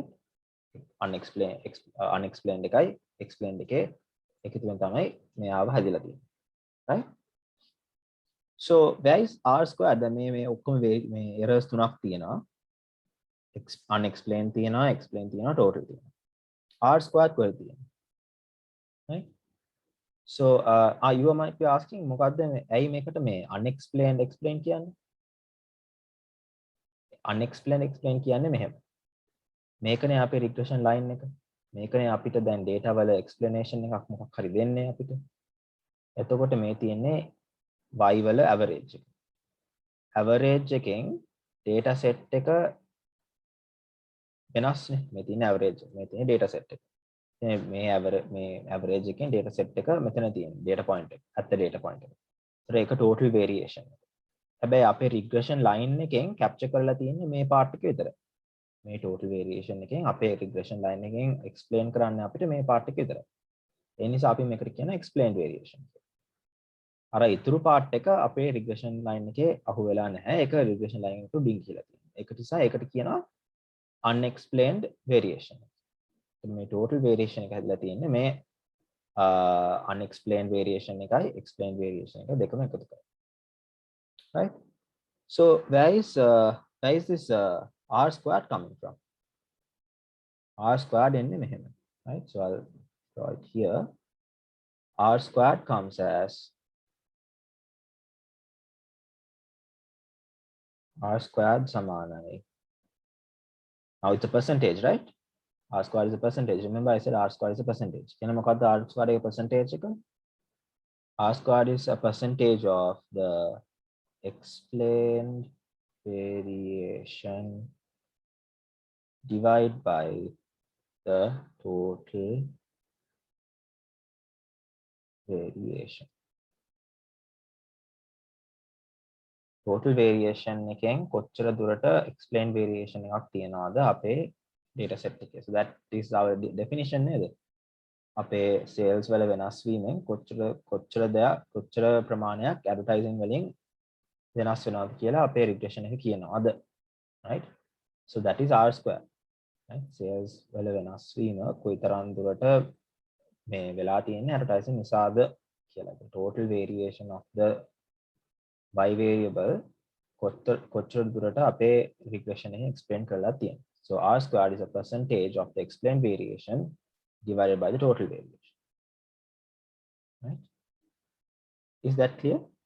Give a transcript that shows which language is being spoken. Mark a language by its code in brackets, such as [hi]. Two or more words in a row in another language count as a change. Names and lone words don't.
[si] unexplained එකයි explained එකේ එකතුවෙන් තමයි මෙයාව හැදලා තියෙන්නේ, [en] right? So where is r squared? [si] දැන් මේ ඔක්කොම මේ errors තුනක් තියෙනවා. unexplained තියෙනවා, explained තියෙනවා, total තියෙනවා. r squared කොහෙද තියෙන්නේ? [en] Right? So you might be asking [si] මොකද්ද මේ ඇයි මේකට මේ [en] unexplained explained [si] කියන්නේ? [en] unexplained explained [si] කියන්නේ මෙහෙම. මේකනේ අපේ [en] regression line [si] එක. මේකනේ අපිට දැන් data වල explanation එකක් මොකක් හරි දෙන්නේ අපිට. එතකොට මේ තියෙන්නේ y වල average එක. average එකෙන් [en] data set [si] එක වෙනස්නේ. මේ තියෙන average මේ තියෙන [en] data set [si] එක. මේ average එකෙන් [en] data set [si] එක මෙතන තියෙන [en] data point [si] එක. [en] at the data point එක. [si] ඒක [en] total variation. [si] හැබැයි අපේ [en] regression line [si] එකෙන් capture කරලා තියෙන්නේ මේ part එක විතරයි. මේ [en] total variation [si] එකෙන් අපේ [en] regression line [si] එකෙන් explain කරන්න අපිට මේ part එක විතරයි. ඒ නිසා අපි මේකට කියන [en] explained variation. [si] අර ඉතුරු part එක අපේ [en] regression line [si] එකේ අහු වෙලා නැහැ. ඒක [en] regression line [si] එකට ඩිං කියලා තියෙනවා. ඒක නිසා ඒකට කියනවා [en] unexplained variation. [si] මේ [en] total variation [si] එක හැදලා තියෙන්නේ මේ [en] unexplained variation [si] එකයි [en] explained variation [si] එක දෙකම එකතු කරලා. [en] Right? So where is this r squared coming from? [si] R squared එන්නේ මෙහෙම. [en] Right? So I'll draw it here. R squared comes as r squared සමානයි. Now it's a percentage, right? R squared is a percentage. Remember I said R squared is a percentage. Can මොකක්ද R squared එක percentage එක? R squared is a percentage of the explained variation divided by the total variation. Total variation [si] එකෙන් කොච්චර දුරට [en] explained variation [si] එකක් තියනවාද අපේ [en] data set [si] එකේ. [en] So that is our definition නේද? [si] අපේ sales වල වෙනස් වීමෙන් කොච්චර ප්‍රමාණයක් advertising වලින් වෙනස් වෙනවද කියලා අපේ regression එක කියනවාද, [en] right? So that is r square, right? [si] Sales වල වෙනස් වීම කොයිතරම් දුරට මේ වෙලා තියෙන්නේ advertising නිසාද කියලා. [en] The total variation of the y variable [si] කොච්චර දුරට අපේ [en] regression එකෙන් explain [si] කරලා තියෙනවා. [en] So r squared is a percentage of the explained variation divided by the total variation, right? Is that clear?